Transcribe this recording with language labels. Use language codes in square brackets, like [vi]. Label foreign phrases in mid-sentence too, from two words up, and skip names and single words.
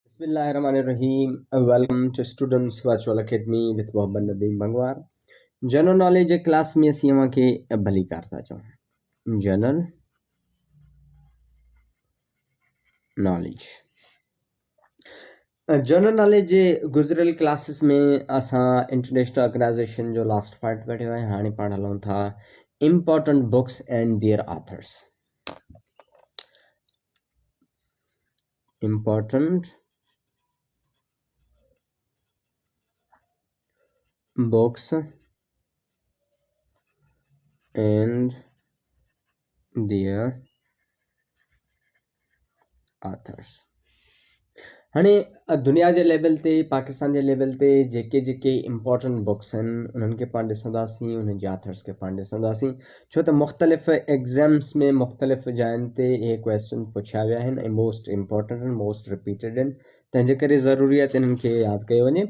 [ar] بسم الله الرحمن الرحيم. [en] Welcome to Students Virtual Academy with Mohammed Nadeem Bangwar. general knowledge class [sd] में असीं अवां खे भली करता चऊं [en] general knowledge general knowledge [sd] जे गुज़िरियल क्लासिस में असां [en] international organization [sd] जो [en] last part [sd] पढ़ियो आहे। हाणे पाण हलूं था [en] important books and their authors. important books and their authors। [sd] हाणे दुनिया जे लेवल ते पाकिस्तान जे लेवल ते जेके [en] important books [sd] आहिनि उन्हनि खे पाण ॾिसंदासीं, उन्हनि जे ऑथर्स खे पाण ॾिसंदासीं, छो त मुख़्तलिफ़ एग्ज़ाम्स में मुख़्तलिफ़ जायुनि ते इहे क्वेश्चन पुछिया विया आहिनि ऐं [en] most important [sd] आहिनि, [en] most repeated [sd] आहिनि, तंहिंजे करे ज़रूरी आहे त इन्हनि खे यादि कयो वञे।